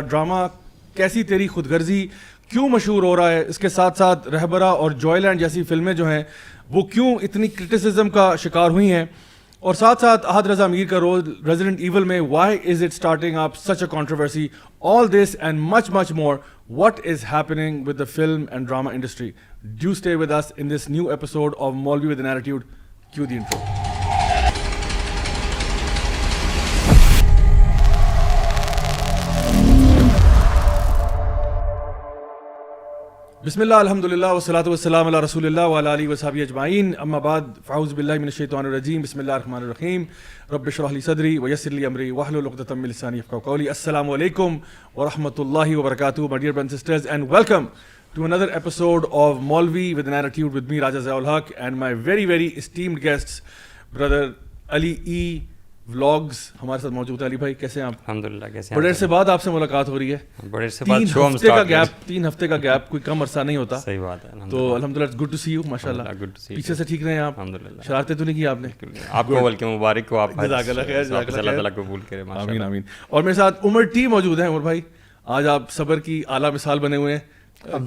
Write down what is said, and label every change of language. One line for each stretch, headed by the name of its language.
Urdu: Drama کیسی تیری خود غرضی کیوں مشہور ہو رہا ہے, اس کے ساتھ ساتھ رہبرا اور جوائے لینڈ جیسی فلمیں جو ہیں وہ کیوں اتنی کرٹیسزم کا شکار ہوئی ہیں, اور ساتھ ساتھ احد رضا میر کا رول ریزیڈنٹ ایول میں,
English: Why is it starting up such a controversy. All this and much much more. What is happening with the film and drama industry? Do stay with us in this new episode of Maulvi with an Attitude. Cue the intro.
Arabic: بسم اللہ الحمدللہ والصلاۃ والسلام علی رسول اللہ وعلی آلہ وصحبہ اجمعین. اما بعد فاعوذ باللہ من الشیطان الرجیم. بسم اللہ الرحمن الرحیم. رب اشرح لی صدری ویسر لی امری واحلل عقدۃ من لسانی یفقہوا قولی. السلام علیکم ورحمۃ اللہ وبرکاتہ.
English: My dear brothers and sisters, and welcome to another episode of Maulvi with an Attitude with me, Raja Ziaul Haq, and my very esteemed guests, brother Ali E Vlogs
Urdu: ہمارے ساتھ موجود ہیں. علی بھائی کیسے ہیں آپ؟ الحمدللہ. کیسے ہیں؟ بڑے عرصے بعد آپ سے ملاقات ہو رہی ہے. بڑے عرصے بعد شو ہم سٹارٹ کر 3 ہفتے کا گیپ کوئی کم عرصہ نہیں ہوتا. صحیح بات ہے. تو الحمدللہ
English: It's good to see you.
Urdu: ماشاءاللہ پیچھے سے ٹھیک رہے ہیں آپ. الحمدللہ. شرارتیں تو نہیں کی آپ نے؟ آپ کو بلکہ مبارک ہو. آپ جزاک اللہ خیر. اللہ تعالیٰ قبول کرے. آمین آمین. اور میرے ساتھ عمر ٹی موجود ہیں. عمر بھائی آج آپ صبر کی اعلیٰ مثال بنے ہوئے ہیں.